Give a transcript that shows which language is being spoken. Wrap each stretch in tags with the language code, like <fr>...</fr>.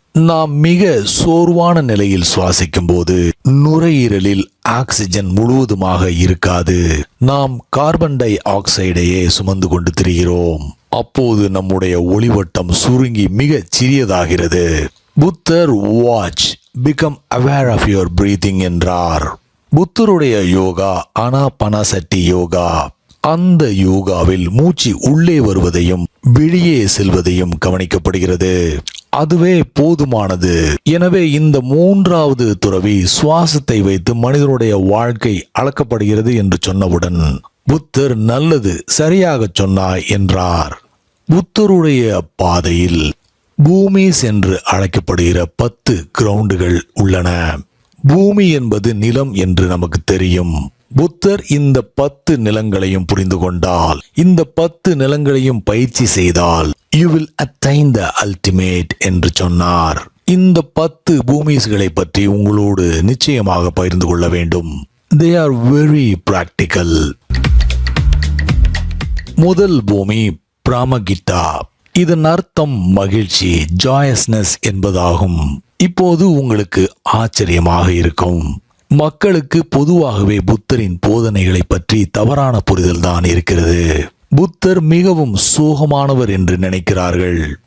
<ta>நாம் மிக சோர்வான நிலையில் சுவாசிக்கும் போது நுரையீரலில் ஆக்சிஜன் முழுவதுமாக இருக்காது. நாம் கார்பன் டை ஆக்சைடையே சுமந்து கொண்டு திரிகிறோம். அப்போது நம்முடைய ஒளிவட்டம் சுருங்கி மிக சிறியதாகிறது. புத்தர்</ta> <en>watch become aware of your breathing</en> <ta>என்றார். புத்தருடைய யோகா அனாபனசட்டி யோகா. அந்த யோகாவில் மூச்சு உள்ளே வருவதையும் வெளியே செல்வதையும் கவனிக்கப்படுகிறது. அதுவே போதுமானது. எனவே இந்த 3வது துறவி சுவாசத்தை வைத்து மனிதனுடைய வாழ்க்கை அளக்கப்படுகிறது என்று சொன்னவுடன் புத்தர் நல்லது, சரியாக சொன்னாய் என்றார். புத்தருடைய பாதையில் பூமிஸ் என்று அழைக்கப்படுகிற 10 கிரவுண்டுகள் உள்ளன. பூமி என்பது நிலம் என்று நமக்கு தெரியும். புத்தர் இந்த 10 நிலங்களையும் புரிந்து கொண்டால், இந்த 10 நிலங்களையும் பயிற்சி செய்தால்</ta> <en>you will attain the ultimate</en> <ta>என்று சொன்னார். இந்த 10 பூமிஸ்களை பற்றி உங்களோடு நிச்சயமாக பகிர்ந்து கொள்ள வேண்டும்.</ta> <en>They are very practical.</en> <ta>முதல் பூமி பிராமகிட்டா. இதன் அர்த்தம் மகிழ்ச்சி, ஜாயஸ்னஸ் என்பதாகும். இப்போது உங்களுக்கு ஆச்சரியமாக இருக்கும். மக்களுக்கு பொதுவாகவே புத்தரின் போதனைகளை பற்றி தவறான புரிதல் தான் இருக்கிறது. புத்தர் மிகவும் சோகமானவர் என்று நினைக்கிறார்கள்.</ta>